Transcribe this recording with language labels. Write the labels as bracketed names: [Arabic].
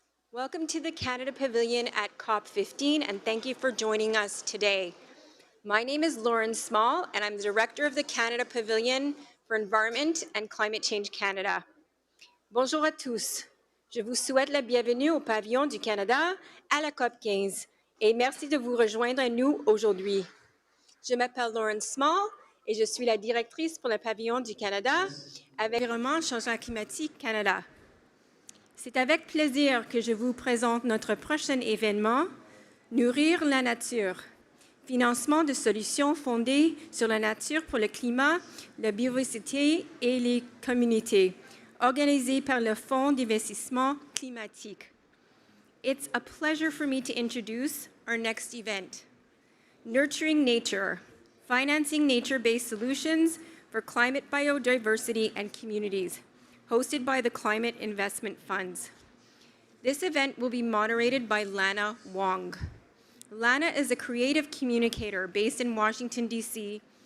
[English] Welcome to the Canada Pavilion at COP15, and thank you for joining us today. My name is Lauren Small, and I'm the Director of the Canada Pavilion for Environment and Climate Change Canada. [French] Bonjour à tous. Je vous souhaite la bienvenue au Pavillon du Canada à la COP15, et merci de vous rejoindre à nous aujourd'hui. Je m'appelle Lauren Small, et je suis la directrice pour le Pavillon du Canada avec l'Environnement Changement climatique Canada. C'est avec plaisir que je vous présente notre prochain événement, Nourrir la nature, financement de solutions fondées sur la nature pour le climat, la biodiversité et les communautés, organisé par le Fonds d'investissement climatique. [English] It's a pleasure for me to introduce our next event, Nurturing Nature, Financing Nature-Based Solutions for Climate, Biodiversity, and Communities, hosted by the Climate Investment Funds. This event will be moderated by Lana Wong. Lana is a creative communicator based in Washington, D.C.